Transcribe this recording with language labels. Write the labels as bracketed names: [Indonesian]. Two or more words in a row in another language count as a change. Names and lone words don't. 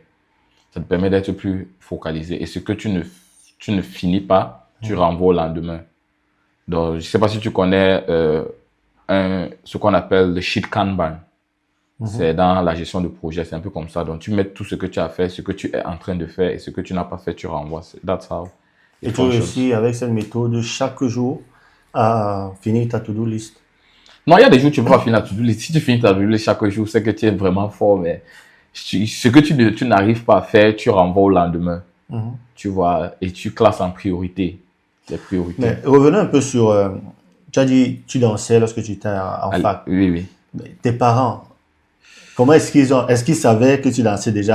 [French] Ça te permet d'être plus focalisé. Et ce que tu ne finis pas, tu renvoies au lendemain. Donc, je ne sais pas si tu connais ce qu'on appelle le sheet Kanban. C'est dans la gestion de projet, c'est un peu comme ça. Donc, tu mets tout ce que tu as fait, ce que tu es en train de faire et ce que tu n'as pas fait, tu renvoies. [English] That's how. [French] Et tu réussis avec cette méthode chaque jour à finir ta [English] to-do list. [French] Non, il y a des jours où tu ne peux pas finir ta [English] to-do list. [French] Si tu finis ta [English] to-do list [French] chaque jour, c'est que tu es vraiment fort, mais ce que tu n'arrives pas à faire, tu renvoies au lendemain. Tu vois, et tu classes en priorité. Les priorités. Mais revenons un peu sur... tu as dit tu dansais lorsque tu étais en fac. Oui, oui. Mais tes parents, comment est-ce qu'ils savaient que tu dansais déjà?